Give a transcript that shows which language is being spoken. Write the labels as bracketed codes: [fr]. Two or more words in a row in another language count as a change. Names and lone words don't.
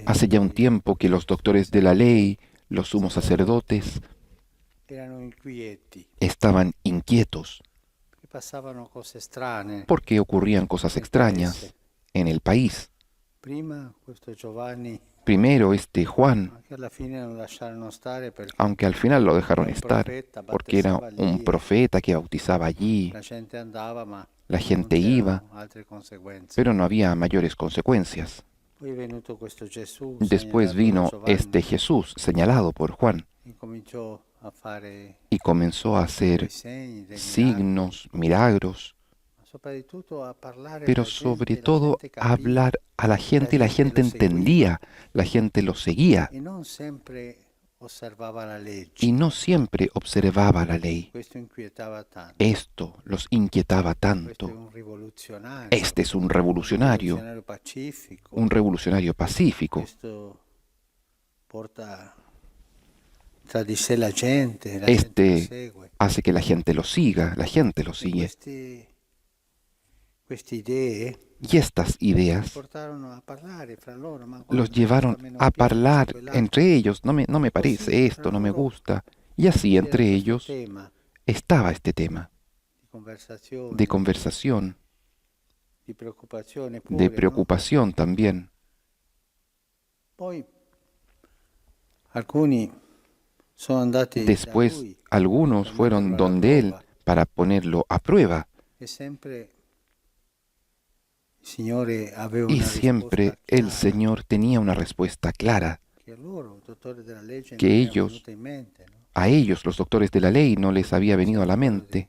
[es] Hace ya un tiempo que los doctores de la ley, los sumos sacerdotes, [it] erano inquieti, [es] estaban inquietos [it] che passavano cose strane. [es] porque ocurrían cosas extrañas en el país. [it] Prima questo Giovanni, [es] Primero este Juan, [it] che alla fine non lasciarono stare perché [es] aunque al final lo dejaron [it] era un [es] estar, [it] profeta, [es] porque era [it] battezzava un lì, [es] profeta que bautizaba allí, [it] la gente andava, ma [es] la gente [it] non c'erano [es] iba, [it] altre conseguenze. [es] pero no había mayores consecuencias. [it] Poi è venuto questo Gesù, [es] Después [it] segnalato [es] vino [it] da Giovanni, [es] este Jesús señalado por Juan [it] e cominciò a fare [es] y comenzó a [it] dei [es] hacer [it] segni, dei miracoli, [es] signos, milagros, [it] ma soprattutto a parlare [es] pero [it] alla gente, [es] sobre la todo [it] gente [es] a [it] capiva, [es] hablar a la gente y la gente lo seguía, entendía, la gente lo seguía [it] e non sempre osservava la legge. [es] y no siempre observaba la ley. [it] Questo inquietava tanto. [es] Esto los inquietaba [it] Questo è [es] tanto. [it] un rivoluzionario. [es] Este es un revolucionario, [it] pacifico. [es] un revolucionario pacífico. [it] Questo porta tra di sé la gente lo [es] Este [it] segue. [es] hace que la gente lo siga, la gente lo [it] E [es] sigue. [it] queste idee [es] Y estas ideas [it] portarono a parlare fra loro, ma [es] los [it] guarda, [es] llevaron [it] questo a me non [es] a [it] piace, [es] hablar [it] quell'altro. [es] entre ellos. No me parece esto, no me gusta. Y así [it] C'era [es] entre [it] questo [es] ellos [it] tema [es] estaba este tema [it] di conversazione, [es] de conversación, [it] di preoccupazione pure, [es] de [it] no? [es] preocupación también. [it] Poi alcuni sono andati da [es] Después [it] lui [es] algunos [it] per [es] fueron [it] metterlo alla [es] donde él [it] prova, [es] para ponerlo a prueba. [it] e sempre il Signore aveva [es] Y [it] una [es] siempre [it] risposta [es] el [it] chiara, [es] Señor tenía una respuesta clara, [it] che a loro, dottori della legge, [es] que [it] non era [es] ellos, [it] venuta in mente, [es] no? a ellos, los doctores de la ley, no les había venido a la mente,